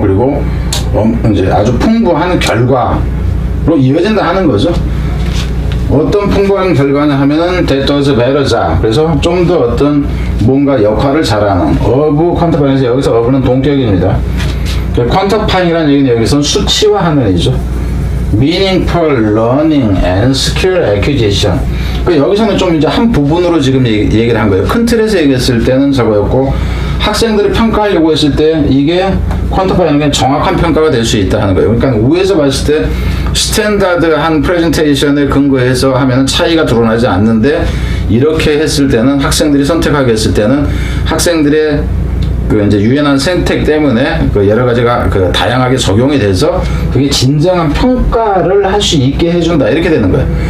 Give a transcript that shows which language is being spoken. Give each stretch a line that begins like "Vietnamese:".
Korean: 그리고 이제 아주 풍부한 결과로 이어진다 하는 거죠. 어떤 풍부한 결과냐 하면은
English: that does better job.
Korean: 그래서 좀 더 어떤 뭔가 역할을 잘하는
English: of quantifying
Korean: 에서 여기서 of는 동격입니다. quantifying이라는 얘기는 여기서 수치화하는 얘기죠.
English: meaningful learning and skill acquisition.
Korean: 여기서는 좀 이제 한 부분으로 지금 얘기를 한 거예요. 큰 틀에서 얘기했을 때는 저거였고 학생들이 평가하려고 했을 때 이게 퀀터파이는 정확한 평가가 될 수 있다 하는 거예요. 그러니까 위에서 봤을 때 스탠다드한 프레젠테이션에 근거해서 하면 차이가 드러나지 않는데 이렇게 했을 때는 학생들이 선택하게 했을 때는 학생들의 이제 유연한 선택 때문에 여러 가지가 다양하게 적용이 돼서 그게 진정한 평가를 할 수 있게 해준다 이렇게 되는 거예요.